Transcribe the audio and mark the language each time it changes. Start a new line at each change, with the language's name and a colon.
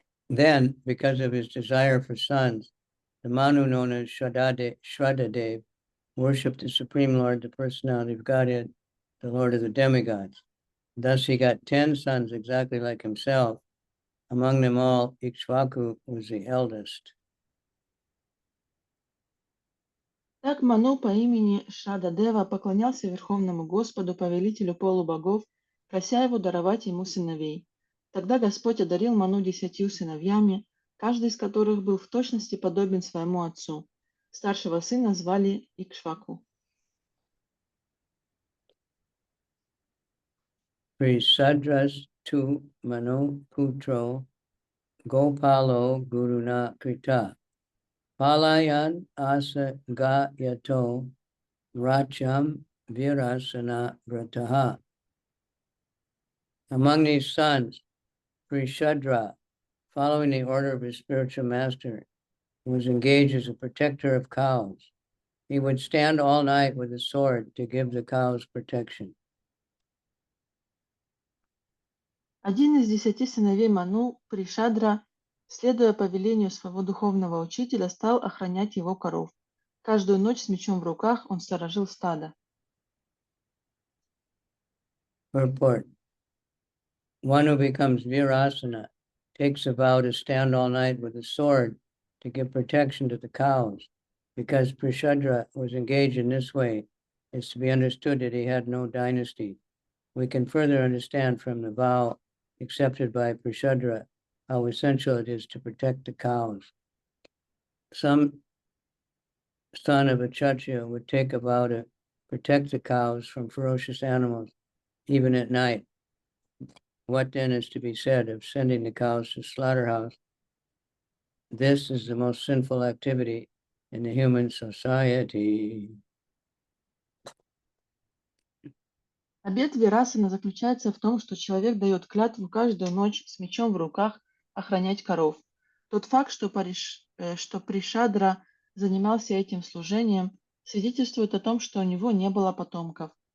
English: Then, because of his desire for sons, the Manu known as Shraddhadev worshipped the Supreme Lord, the Personality of Godhead, the Lord of the demigods. Thus he got 10 sons exactly like himself. Among them all, Ikshvaku was the eldest.
Russian: Так Ману по имени Шрададева поклонялся Верховному Господу, повелителю полубогов, прося его даровать ему сыновей. Тогда Господь одарил Ману 10 сыновьями, каждый из которых был в точности подобен своему отцу. Старшего сына звали Икшваку.
Sanskrit: Prisadras tu Manu putro Gopalo Guruna Krita Palayan asa ga yato Racham virasana vrataha.
English: Among these sons, Prishadra, following the order of his spiritual master, was engaged as a protector of cows. He would stand all night with a sword to give the cows protection.
Russian: Один из 10 сыновей Ману, Пришадра, следуя повелению своего духовного учителя, стал охранять его коров. Каждую ночь с мечом в руках он сторожил стадо.
English: Purport. One who becomes virasana takes a vow to stand all night with a sword to give protection to the cows. Because Prishadra was engaged in this way, it's to be understood that he had no dynasty. We can further understand from the vow accepted by Prishadra how essential it is to protect the cows. Some son of a Kshatriya would take a vow to protect the cows from ferocious animals, even at night. What then is to be said of sending the cows to slaughterhouse? This is the most sinful activity in the human society.
Russian: Обет Вирасана заключается в том, что человек дает клятву каждую ночь с мечом в руках охранять коров. Тот факт, что Пришадра занимался этим служением, свидетельствует о том, что у него не было потомков.